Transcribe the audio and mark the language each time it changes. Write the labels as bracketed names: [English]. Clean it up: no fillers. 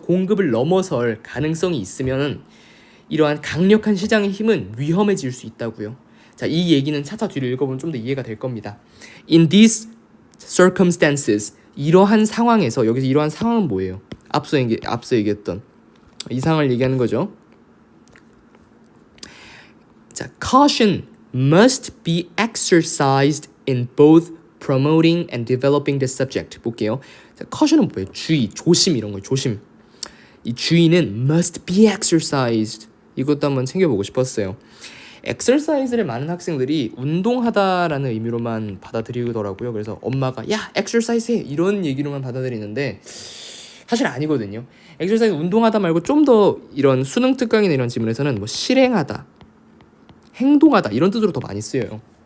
[Korean] 공급을 넘어설 가능성이 있으면 이러한 강력한 시장의 힘은 위험해질 수 있다고요. 자, 이 얘기는 차차 뒤로 읽어보면 좀 더 이해가 될 겁니다. [English] In these circumstances, [Korean] 이러한 상황에서 여기서 이러한 상황은 뭐예요? 앞서 얘기했던 이 상황을 얘기하는 거죠. 자, [English] caution must be exercised in both promoting and developing the subject. [Korean] 볼게요. 자, caution은 뭐예요? 주의, 조심 이런 거예요. 조심. 이 주의는 [English] must be exercised. [Korean] 이것도 한번 챙겨보고 싶었어요. exercise를 많은 학생들이 운동하다라는 의미로만 받아들이더라고요. 그래서 엄마가 야 exercise 해 이런 얘기로만 받아들이는데 사실 아니거든요. exercise 운동하다 말고 좀 더 이런 수능 특강이나 이런 지문에서는 뭐 실행하다, 행동하다 이런 뜻으로 더 많이 쓰여요.